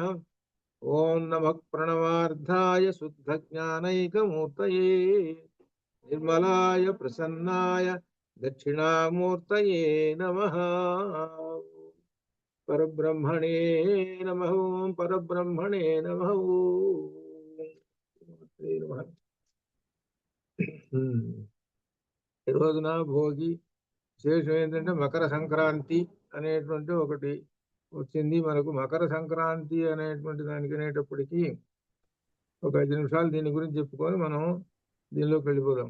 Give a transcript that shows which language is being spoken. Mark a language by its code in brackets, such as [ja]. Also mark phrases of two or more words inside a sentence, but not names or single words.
[sa] ॐ नमः प्रणवार्धाय शुद्धज्ञानैकमूर्तये निर्मलाय प्रसन्नाय दक्षिणामूर्तये नमः। परब्रह्मणे नमः। परब्रह्मणे नमः। [te] ఈ రోజున భోగి విశేషం ఏంటంటే మకర సంక్రాంతి అనేటువంటి ఒకటి వచ్చింది మనకు. మకర సంక్రాంతి అనేటువంటి దానికి అనేటప్పటికీ ఒక 5 నిమిషాలు దీని గురించి చెప్పుకొని మనం దీనిలోకి వెళ్ళిపోదాం.